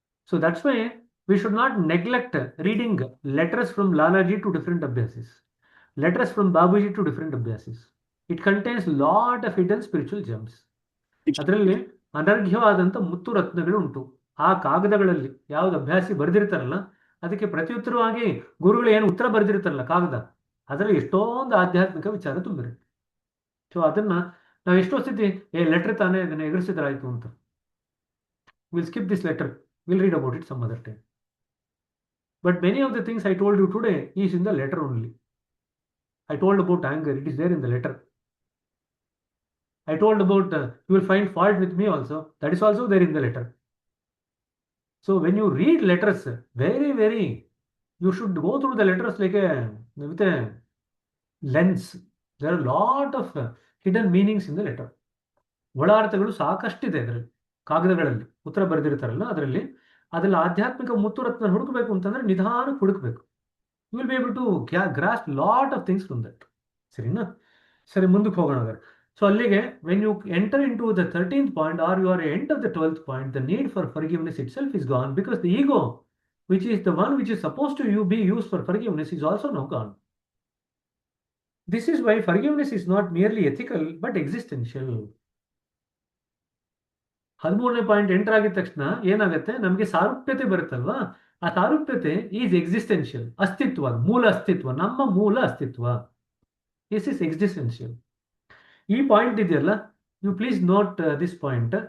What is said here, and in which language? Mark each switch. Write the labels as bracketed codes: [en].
[en] So that's why we should not neglect reading letters from Lalaji to different abhyasis, letters from Babuji to different abhyasis. It contains lot of hidden spiritual gems. [kn] ಅದರಲ್ಲಿ ಅನರ್ಘ್ಯವಾದಂಥ ಮುತ್ತು ರತ್ನಗಳು ಉಂಟು. ಆ ಕಾಗದಗಳಲ್ಲಿ ಯಾವ್ದು ಅಭ್ಯಾಸಿ ಬರೆದಿರ್ತಾರಲ್ಲ, ಅದಕ್ಕೆ ಪ್ರತ್ಯುತ್ತರವಾಗಿ ಗುರುಗಳು ಏನು ಉತ್ತರ ಬರೆದಿರ್ತಾರಲ್ಲ ಕಾಗದ, ಅದರಲ್ಲಿ ಎಷ್ಟೊಂದು ಆಧ್ಯಾತ್ಮಿಕ ವಿಚಾರ ತುಂಬಿರುತ್ತೆ. ಸೊ ಅದನ್ನ ನಾವು ಎಷ್ಟೋ ಸ್ಥಿತಿ ಲೆಟರ್ ತಾನೇ ಅದನ್ನ ಎದುರಿಸಿದ್ರಾಯ್ತು ಅಂತ, [en] Will skip this letter, will read about it some other time. But many of the things I told you today is in the letter only. I told about anger, it is there in the letter. I told about you will find fault with me also, that is also there in the letter. So when you read letters, very you should go through the letters like with a lens. There are a lot of hidden meanings in the letter. [kn] ಒಳಾರ್ಥಗಳು ಸಾಕಷ್ಟಿದೆ ಅದರಲ್ಲಿ, ಕಾಗದಗಳಲ್ಲಿ ಉತ್ತರ ಬರೆದಿರ್ತಾರಲ್ಲ ಅದರಲ್ಲಿ. ಅದರಲ್ಲಿ ಆಧ್ಯಾತ್ಮಿಕ ಮುತ್ತು ರತ್ನ ಹುಡುಕಬೇಕು ಅಂತಂದ್ರೆ ನಿಧಾನಕ್ಕೆ ಹುಡುಕಬೇಕು. [en] You will be able to grasp lot of things from that. [kn] ಸರಿನಾ? ಸರಿ, ಮುಂದಕ್ಕೆ ಹೋಗೋಣ ಹಾಗಾದ್ರೆ. [en] So allige, when you enter into the 13th point or you are end of the 12th point, the need for forgiveness itself is gone, because the ego, which is the one which is supposed to be used for forgiveness, is also now gone. This is why forgiveness is not merely ethical but existential. [kn] 13ನೇ point enter ಆಗಿದ ತಕ್ಷಣ ಏನಾಗುತ್ತೆ, ನಮಗೆ ಸಾರೂಪ್ಯತೆ ಬರುತ್ತಲ್ವಾ, ಆ ಸಾರೂಪ್ಯತೆ [en] is existential, [kn] ಅಸ್ತಿತ್ವ, ಮೂಲ ಅಸ್ತಿತ್ವ, ನಮ್ಮ ಮೂಲ ಅಸ್ತಿತ್ವ. [en] This is existential. [kn] ಈ ಪಾಯಿಂಟ್ ಇದೆಯಲ್ಲ, [en] You please note this point.